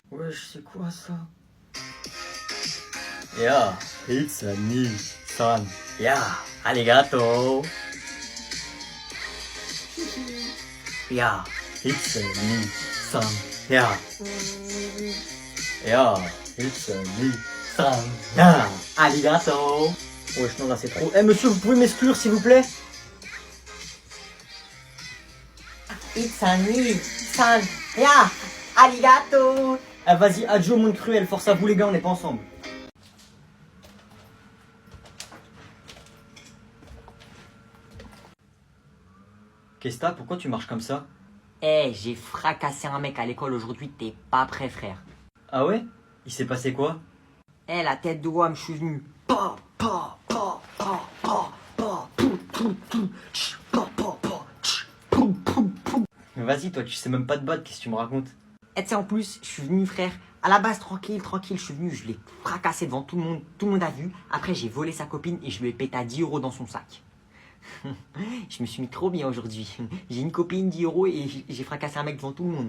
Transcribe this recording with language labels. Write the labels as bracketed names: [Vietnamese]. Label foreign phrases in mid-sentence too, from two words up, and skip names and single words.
[French] wesh, c'est quoi ça? [English] Yeah, it's a new sun. Yeah, arigato. Yeah, it's a new sun. Yeah. Yeah, it's a new sun. Yeah, arigato. [French] Wesh, non, là, c'est trop. Eh, monsieur, vous pouvez m'exclure, s'il vous plaît? [English] It's a new sun. Yeah, arigato. [French] Ah, vas-y, adieu, monde cruel. Force à vous, les gars, on n'est pas ensemble. Qu'est-ce que t'as? Pourquoi tu marches comme ça? Eh, j'ai fracassé un mec à l'école aujourd'hui, t'es pas prêt, frère. Ah ouais? Il s'est passé quoi? Eh, la tête de Wam, je suis venu. Pa, pa, pa, pa, pa, pa, pou, pou, pou, tch, pa, pa, pa, tch, pou, pou, pou. Mais vas-y, toi, tu sais même pas te battre, qu'est-ce que tu me racontes? Et tu sais, en plus, je suis venu, frère, à la base, tranquille, je suis venu, je l'ai fracassé devant tout le monde a vu. Après, j'ai volé sa copine et je lui ai pété à 10 € dans son sac. Je me suis mis trop bien aujourd'hui. J'ai une copine, 10 € et j'ai fracassé un mec devant tout le monde.